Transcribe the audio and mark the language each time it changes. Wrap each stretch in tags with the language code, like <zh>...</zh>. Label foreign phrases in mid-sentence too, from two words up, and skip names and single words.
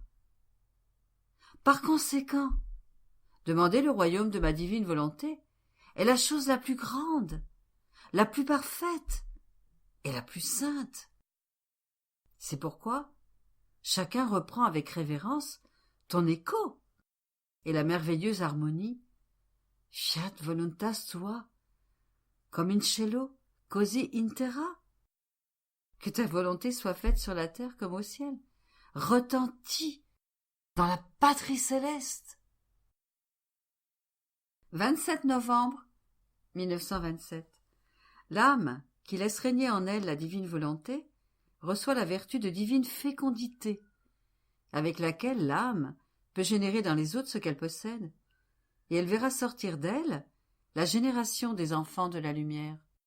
<fr>Par conséquent, demander le royaume de ma divine volonté est la chose la plus grande, la plus parfaite et la plus sainte. C'est pourquoi chacun reprend avec révérence ton écho et la merveilleuse harmonie</fr> <la>Fiat voluntas tua,</la> <it>comme in cielo, così in terra.</it> <fr>Que ta volonté soit faite sur la terre comme au ciel, retentit dans la patrie céleste. 27 novembre 1927. L'âme, qui laisse régner en elle la divine volonté, reçoit la vertu de divine fécondité, avec laquelle l'âme peut générer dans les autres ce qu'elle possède, et elle verra sortir d'elle la génération des enfants de la lumière.</fr>